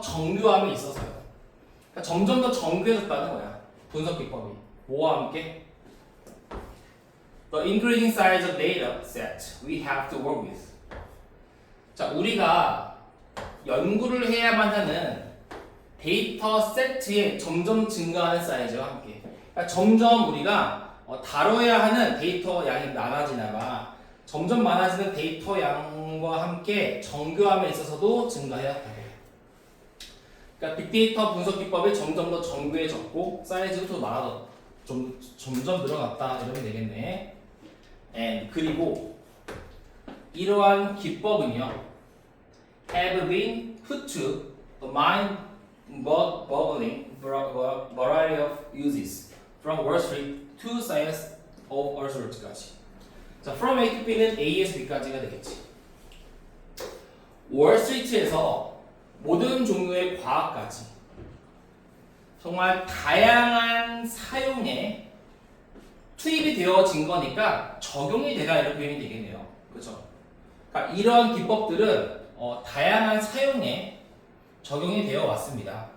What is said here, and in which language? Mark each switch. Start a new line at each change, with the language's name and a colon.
Korean: 정교함에 있어서요. 그러니까 점점 더 정교해졌다는 거야. 분석 기법이. 뭐와 함께?
English: The increasing size of data set we have to work with.
Korean: 자, 우리가 연구를 해야만 하는 데이터 세트의 점점 증가하는 사이즈와 함께. 그러니까 점점 우리가 다뤄야 하는 데이터 양이 많아지나봐. 점점 많아지는 데이터 양과 함께 정교함에 있어서도 증가해야 해. 그러니까 빅데이터 분석 기법이 점점 더 정교해졌고 사이즈도 점점 늘어났다 이러면 되겠네. 그리고 이러한 기법은요,
English: have been put to the mind-boggling variety of uses, from Wall Street to science of all sorts까지.
Korean: 자,
English: from A to B
Korean: 는 A에서 B까지가 되겠지. 월스트리트에서 모든 종류의 과학까지 정말 다양한 사용에 투입이 되어진 거니까 적용이 되다 이런 표현이 되겠네요. 그렇죠? 그러니까 이런 기법들은 다양한 사용에 적용이 되어 왔습니다.